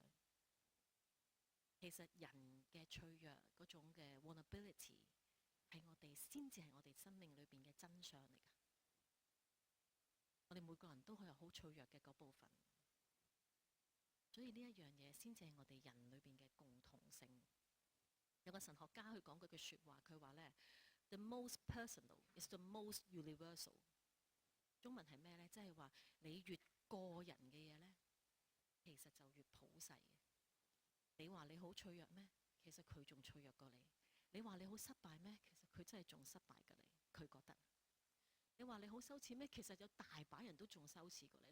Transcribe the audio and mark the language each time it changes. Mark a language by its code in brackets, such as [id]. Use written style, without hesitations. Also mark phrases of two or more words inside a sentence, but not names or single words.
[yue] 其實人嘅脆弱嗰種嘅 vulnerability 係我哋先至係我哋生命裏邊嘅真相嚟㗎。我哋每個人都係有好脆弱嘅嗰部分，所以呢一樣嘢先至係我哋人裏邊嘅共同性。有個神學家去講嗰句説話，佢話咧 ： [en] The most personal is the most universal。 [yue] 中文係咩咧？即係話你越個人嘅嘢咧，其實就越普世。你話你好脆弱咩？其實佢仲脆弱過你。你話你好失敗咩？其實佢真係仲失敗過你。佢覺得你話你好羞恥咩？其實有大把人都仲羞恥過你。